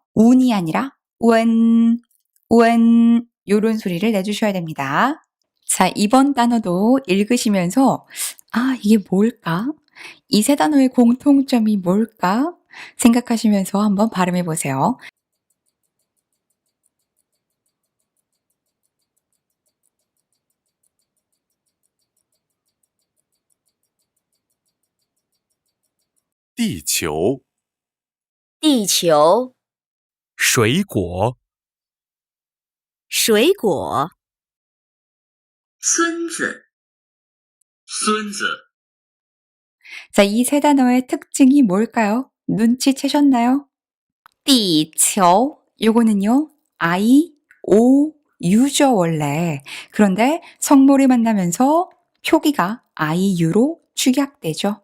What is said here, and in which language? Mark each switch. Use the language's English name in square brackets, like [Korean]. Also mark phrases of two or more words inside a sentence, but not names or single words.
[Korean] 운이 아니라 운 요런 소리를 내주셔야 됩니다. 자, 이번 단어도 읽으시면서 이게 뭘까? 이 3 단어의 공통점이 뭘까? 생각하시면서 한번 발음해 보세요. [Chinese] 地球、地球水果、水果孙子，孙子， [Korean] 자, 이 3 단어의 특징이 뭘까요? 눈치채셨나요? 地球 요거는요. I, O, U죠 원래. 그런데 성모를 만나면서 표기가 I, U로 축약되죠.